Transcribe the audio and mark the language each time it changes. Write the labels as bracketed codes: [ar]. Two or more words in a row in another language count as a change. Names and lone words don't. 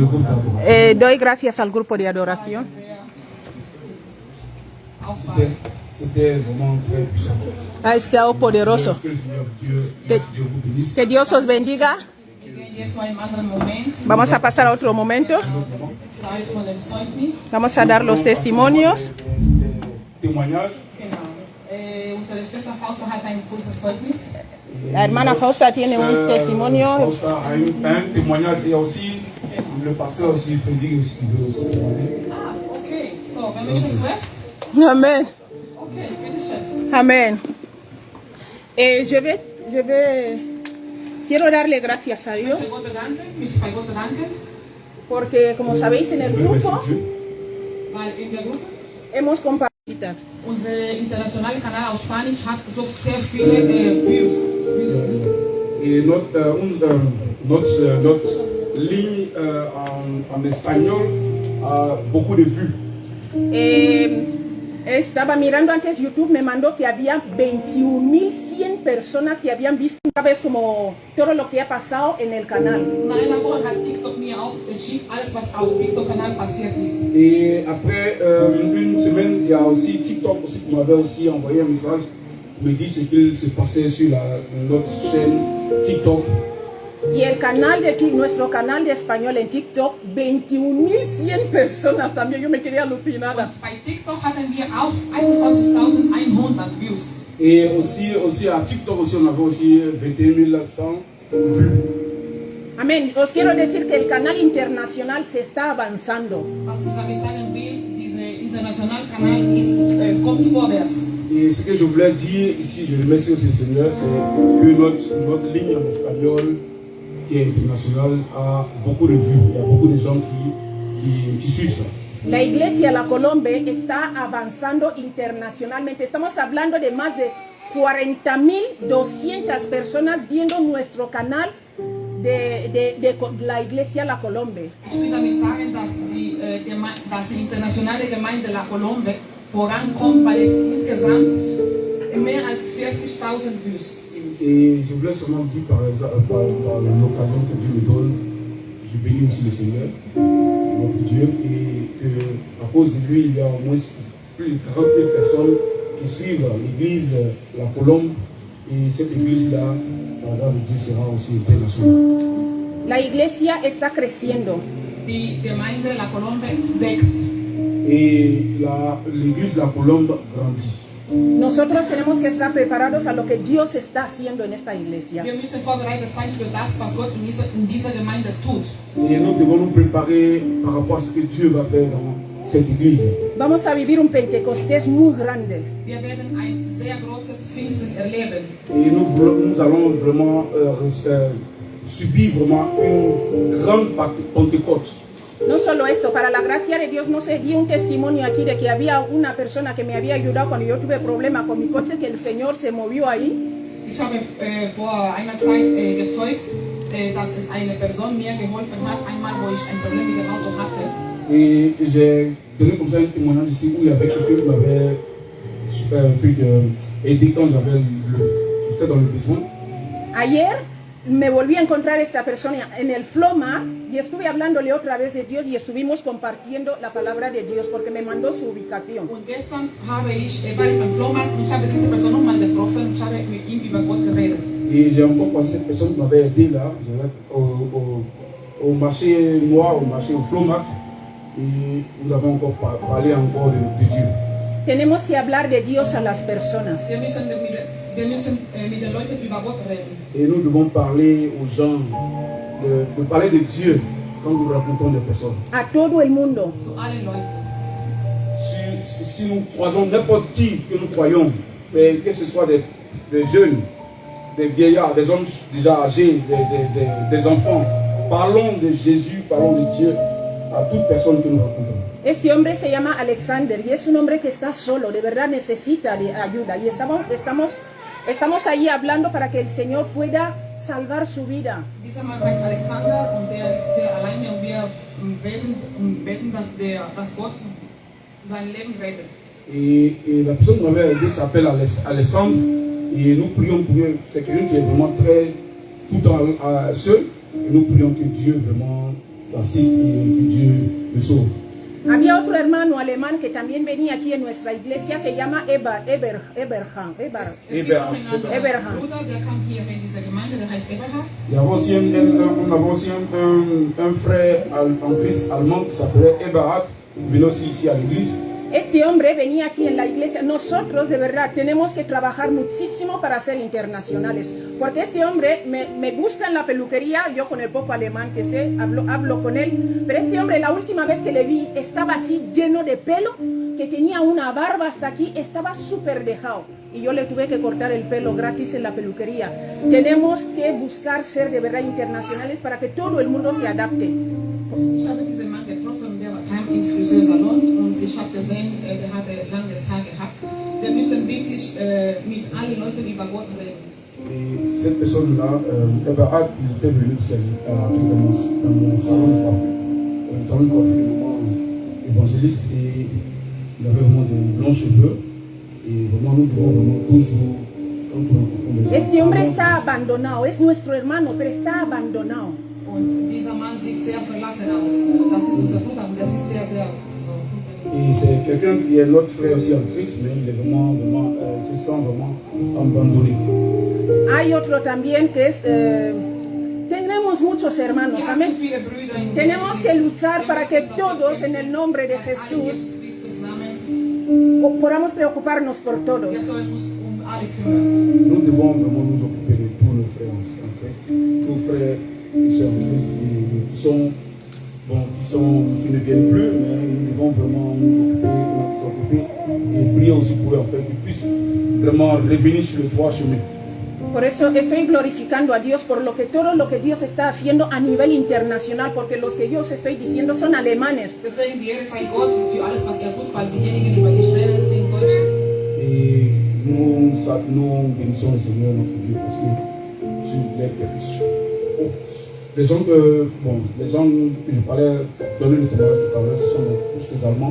[fr] d'adoration. [es] Doy gracias al grupo de adoración. [fr] C'était vraiment très puissant. [es] Ha estado poderoso. [fr] Que le Seigneur Dieu, Que, Dieu vous bénisse. [es] que Dios os bendiga. [de] Wir gehen jetzt mal in einen anderen Moment. [es] Vamos a pasar a otro momento. [de] Zeit von dem Zeugnis. [es] Vamos a dar los testimonios. [fr] Témoignage. [de] Genau. Unsere Schwester Fausta hat ein kurzes Zeugnis. [es] La hermana Fausta tiene un testimonio. [fr] Fausta a un témoignage et aussi le pasteur aussi Frédéric aussi veut aussi témoigner. [de] Ah, okay. So, wer möchte zuerst? [es] Amén. [de] Okay, bitteschön. [es] Amén. Quiero darle gracias a [de] Ich [es] Dios [de] möchte Gott bedanken, mich bei Gott bedanken, [es] porque, como sabéis, en el [fr] Je remercie [es] grupo [fr] Dieu. [de] weil in der Gruppe [es] hemos compartido. [de] unser internationaler Kanal auf Spanisch hat so sehr viele Views. [fr] Et notre ligne en espagnol a beaucoup de vues. [es] Estaba mirando antes YouTube, me mandó que había 21.100 personas que habían visto una vez como todo lo que ha pasado en el canal. [de] Nach einer Woche hat TikTok mir auch geschickt, alles was auf TikTok-Kanal passiert ist. [fr] Et après une semaine, il y a aussi TikTok aussi qui m'avait aussi envoyé un message, me dit ce qu'il se passait sur notre chaîne TikTok. [es] Y el canal nuestro canal de español en TikTok, 21.100 personas también. Yo me quedé alucinada. [de] Und bei TikTok hatten wir auch 21.100 Views. [fr] Et aussi à TikTok aussi, on avait aussi 21 100 vues. [es] Amén. Os quiero decir que el canal internacional se está avanzando. [de] Was ich damit sagen will, dieser internationale Kanal kommt vorwärts. [fr] Et ce que je voulais dire ici, je remercie aussi le Seigneur, c'est que notre ligne en espagnol, qui est internationale, a beaucoup de vues. Il y a beaucoup de gens qui suivent ça. [es] La iglesia La Colombe está avanzando internacionalmente. Estamos hablando de más de 40.200 personas viendo nuestro canal de la iglesia La Colombe. [de] Ich will damit sagen, dass die internationale Gemeinde La Colombe vorankommt, weil es insgesamt mehr als 40.000 Views sind. [fr] Et je voulais seulement dire par l'occasion que Dieu me donne, je bénis aussi le Seigneur, notre Dieu, et qu'à cause de lui, il y a au moins plus de 40 000 personnes qui suivent l'église La Colombe, et cette église-là, la grâce de Dieu sera aussi internationale. [es] La iglesia está creciendo. [de] Die Gemeinde La Colombe wächst. [fr] Et l'église La Colombe grandit. [es] Nosotros tenemos que estar preparados a lo que Dios está haciendo en esta iglesia. [de] Wir müssen vorbereitet sein für das, was Gott in dieser Gemeinde tut. [fr] Et nous devons nous préparer par rapport à ce que Dieu va faire dans cette église. [es] Vamos a vivir un Pentecostés muy grande. [de] Wir werden ein sehr großes Pfingsten erleben. [fr] Et nous allons vraiment subir vraiment une grande Pentecôte. [es] No solo esto, para la gracia de Dios, no sé, di un testimonio aquí de que había una persona que me había ayudado cuando yo tuve problema con mi coche, que el Señor se movió ahí. [de] Ich habe vor einer Zeit gezeugt, dass es eine Person mir geholfen hat, einmal wo ich ein Problem mit dem Auto hatte. [fr] Et j'ai donné comme ça un témoignage ici où il y avait quelqu'un qui m'avait aidé quand j'étais dans le besoin. [es] Ayer me volví a encontrar esta persona en el Floma y estuve hablándole otra vez de Dios y estuvimos compartiendo la palabra de Dios porque me mandó su ubicación. [de] Und gestern war ich beim Flohmarkt und ich habe diese Person nochmal getroffen und ich habe mit ihm über Gott geredet. [fr] Et j'ai encore passé cette personne qui m'avait aidé là, au marché noir, au marché au Flowmarkt, et nous avons encore parlé encore de Dieu. [es] Tenemos que hablar de Dios a las personas. [de] Wir müssen mit den Leuten über Gott reden. [fr] Et nous devons parler aux gens, de parler de Dieu quand nous rencontrons des personnes. [es] A todo el mundo. [de] Zu allen Leuten. [fr] Si nous croisons n'importe qui que nous croyons, mais que ce soit des jeunes, des vieillards, des hommes déjà âgés, des enfants, parlons de Jésus, parlons de Dieu a toute personne que nous rencontrons. [es] Este hombre se llama Alexander y es un hombre que está solo, de verdad necesita de ayuda y estamos ahí hablando para que el Señor pueda salvar su vida. [de] Dieser Mann heißt Alexander und der ist sehr alleine und wir beten, dass Gott sein Leben rettet. [fr] Et la personne qui m'avait aidé s'appelle Alexandre et nous prions pour lui. C'est quelqu'un qui est vraiment tout le temps seul et nous prions que Dieu vraiment assiste et que Dieu le sauve. [es] Había otro hermano alemán que también venía aquí en nuestra iglesia, se llama Eberhard. [de] Es gibt auch einen anderen Bruder, der kam hier in dieser Gemeinde, der heißt Eberhard. [fr] Il y avait aussi on avait aussi un frère en Christ allemand qui s'appelait Eberhard, qui venait aussi ici à l'église. [es] Este hombre venía aquí en la iglesia. Nosotros de verdad tenemos que trabajar muchísimo para ser internacionales. Porque este hombre me busca en la peluquería, yo con el poco alemán que sé, hablo con él. Pero este hombre la última vez que le vi estaba así lleno de pelo, que tenía una barba hasta aquí, estaba súper dejado. Y yo le tuve que cortar el pelo gratis en la peluquería. Tenemos que buscar ser de verdad internacionales para que todo el mundo se adapte. [de] Ich habe diesen Mann getroffen, der kam im Friseursalon und ich habe gesehen, der hatte langes Haar gehabt. Wir müssen wirklich mit allen Leuten über Gott reden. [fr] Et cette personne-là, Eberhard, il était venu dans mon salon de coiffure. Le salon de coiffure, vraiment évangéliste, et il avait vraiment de blancs cheveux. Et vraiment, nous devons vraiment toujours. [es] Este hombre está abandonado, es nuestro hermano, pero está abandonado. [de] Und dieser Mann sieht sehr verlassen aus. Das ist unser Bruder und das ist sehr, sehr. [fr] Et c'est quelqu'un qui est notre frère aussi en Christ, mais il est vraiment, il se sent vraiment abandonné. [es] Hay otro también que es, tenemos muchos hermanos, amén. Tenemos que luchar para que todos en el nombre de Jesús podamos preocuparnos por todos. [fr] Nous devons vraiment nous occuper de tous nos frères en Christ, nos frères qui sont en Christ, qui ne viennent plus, mais nous devons vraiment nous occuper et prier aussi pour eux, en fait, qu'ils puissent vraiment revenir sur le droit chemin. [es] Por eso estoy glorificando a Dios por todo lo que Dios está haciendo a nivel internacional, porque los que yo os estoy diciendo son alemanes. [de] Deswegen die Ehre sei Gott für alles, was tut, weil diejenigen, die bei dir stehen, sind Deutsche. [fr] Et nous bénissons le Seigneur notre Dieu parce que sur les gens que je parlais, donner le témoignage tout à l'heure, ce sont tous des Allemands.